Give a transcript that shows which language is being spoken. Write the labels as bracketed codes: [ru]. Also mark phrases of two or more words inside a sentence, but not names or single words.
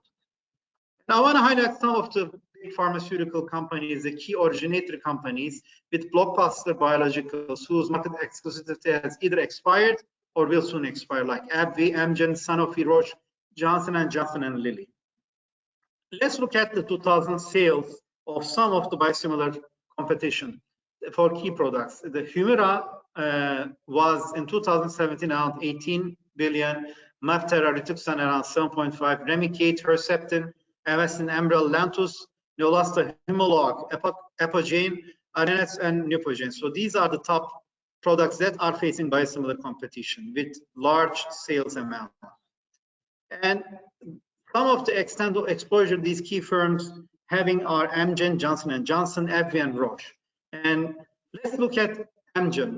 [en] Now, I want to highlight some of the big pharmaceutical companies, the key originator companies with blockbuster biologicals whose market exclusivity has either expired or will soon expire, like AbbVie, Amgen, Sanofi, Roche, Johnson & Johnson, and Lilly. Let's look at the 2000 sales of some of the biosimilar competition for key products. The Humira was in 2017 around 18 billion, Mabtera, Rituxan around 7.5, Remicade, Herceptin, Avastin, Enbrel, Lantus, Neulasta, Humalog, Epogen, Arenax, and Neupogen. So these are the top products that are facing biosimilar competition with large sales amount. And some of the extent of exposure these key firms having are Amgen, Johnson & Johnson, AbbVie, and Roche. And let's look at Amgen.